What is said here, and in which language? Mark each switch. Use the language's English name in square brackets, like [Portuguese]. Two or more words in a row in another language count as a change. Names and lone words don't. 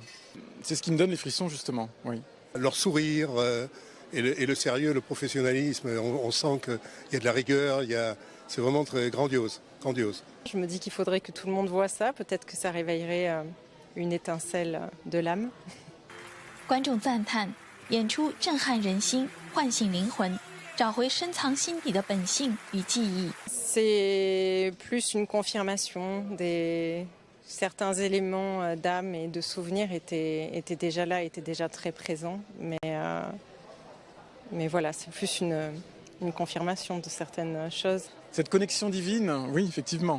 [French] C'est ce qui me donne les frissons, justement, oui. Leur sourire et le sérieux, le professionnalisme, on sent qu'il y a de la rigueur, c'est vraiment très grandiose. Je me dis qu'il faudrait que tout le monde voit ça, peut-être que ça réveillerait une étincelle de l'âme. [Chinese] 观众赞叹，演出震撼人心，唤醒灵魂，找回深藏心底的本性与记忆。 [French] C'est plus une confirmation certains éléments d'âme et de souvenirs étaient déjà là, étaient déjà très présents, mais voilà, c'est plus une confirmation de certaines choses. Cette connexion divine, oui, effectivement.